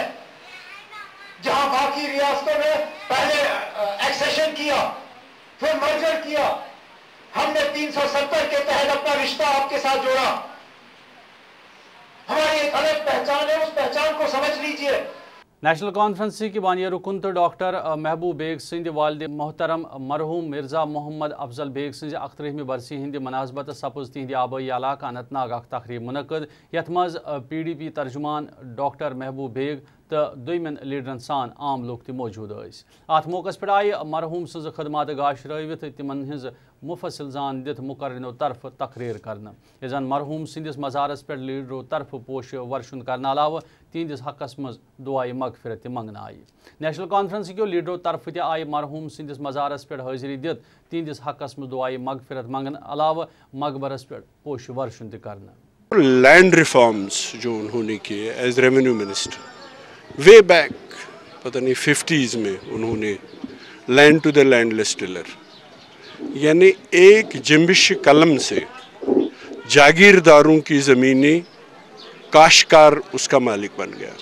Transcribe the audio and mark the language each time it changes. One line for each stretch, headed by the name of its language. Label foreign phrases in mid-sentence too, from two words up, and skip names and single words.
Urdu: جہاں باقی ریاستوں نے پہلے ایکسیشن کیا پھر مرجر کیا, ہم نے 370 کے تحت اپنا رشتہ آپ کے ساتھ جوڑا. ہماری ایک الگ پہچان ہے, اس پہچان کو سمجھ لیجئے.
Kashmiri: نیشنل کانفرنس کی بانیہ رکن تو ڈاکٹر محبوب بیگ سند والد محترم مرحوم مرزا محمد افضل بیگ سز 31 برسی ہند مناسبت سپز تہند آبائی علاقہ اننت ناگ اخ تقریب منعقد یت مز PDP ترجمان ڈاکٹر محبوب بیگ تو دویمن لیڈرن سان عام لوگ تہ موجود ٲسۍ. ات موقع پہ آئی مرحوم سز خدمات گاشرٲوِتھ تمن ہز مفصل زان دِتھ مقررینو طرف تقریر کرنا یہ زن مرحوم سندس مزارس پہ لیڈرو طرف پوش ورشن کرنے علاوہ تہندس حقس مز دعائے مغفرت تہ منگنہ آئی. نیشنل کانفرنس کیو لیڈرو طرف تہ آئی مرحوم سندس مزارس پہ حاضری دِتھ تہندس حقس مز دعائے مغفرت منگنہ علاوہ مقبرس پہ پوش ورشن تہ کرنا.
English: land reforms
Urdu: جو انہوں نے کیے
English: as revenue minister way back
Urdu: پتہ نہیں 50s میں انہوں نے
English: land to the landless tiller
Urdu: یعنی ایک جنبش قلم سے جاگیرداروں کی زمینیں کاشتکار اس کا مالک بن گیا.